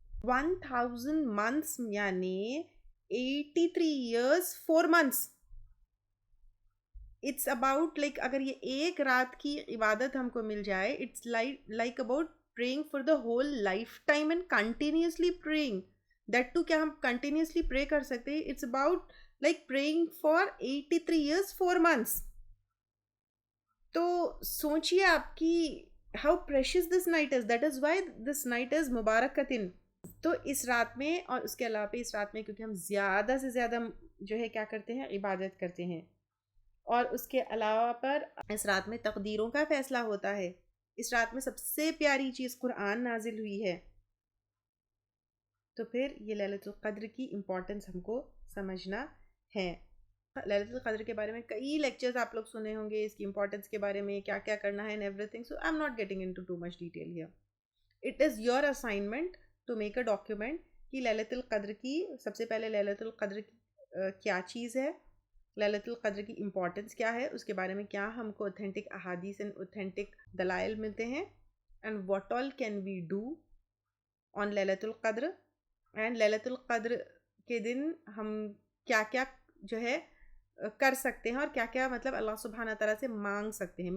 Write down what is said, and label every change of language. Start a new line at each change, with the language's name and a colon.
English: 1000 months یعنی 83 years 4 months. It's about like
Urdu: اگر یہ ایک رات کی عبادت ہم کو مل جائے,
English: It's like about praying for the whole lifetime and continuously praying. That too
Urdu: کیا ہم
English: continuously pray
Urdu: کر سکتے ہیں؟
English: It's about like praying for 83 years 4 months.
Urdu: تو سوچیے آپ کی
English: How precious this night is. That is why this night is
Urdu: مبارکتن. تو اس رات میں اور اس کے علاوہ اس رات میں کیونکہ ہم زیادہ سے زیادہ جو ہے کیا کرتے ہیں, عبادت کرتے ہیں, اور اس کے علاوہ پر اس رات میں تقدیروں کا فیصلہ ہوتا ہے. اس رات میں سب سے پیاری چیز قرآن نازل ہوئی ہے. تو پھر یہ لیلۃ القدر کی امپورٹنس ہم کو سمجھنا ہے. لیلۃ القدر کے بارے میں کئی لیکچرز آپ لوگ سنے ہوں گے, اس کی امپورٹنس کے بارے میں کیا کیا کرنا ہے
English: and everything. So I'm not getting into too much detail here. It is your assignment to make a document
Urdu: کہ لیلۃ القدر کی سب سے پہلے لیلۃ القدر کیا چیز ہے, لیلۃ القدر کی امپورٹنس کیا ہے, اس کے بارے میں کیا ہم کو اوتھینٹک احادیث اینڈ اوتھینٹک دلائل ملتے ہیں,
English: and what all can we do on
Urdu: لیلۃ القدر, اینڈ لیلۃ القدر کے دن ہم کیا کیا جو ہے کر سکتے ہیں اور کیا کیا مطلب اللہ سبحانہ تعالیٰ سے مانگ سکتے ہیں.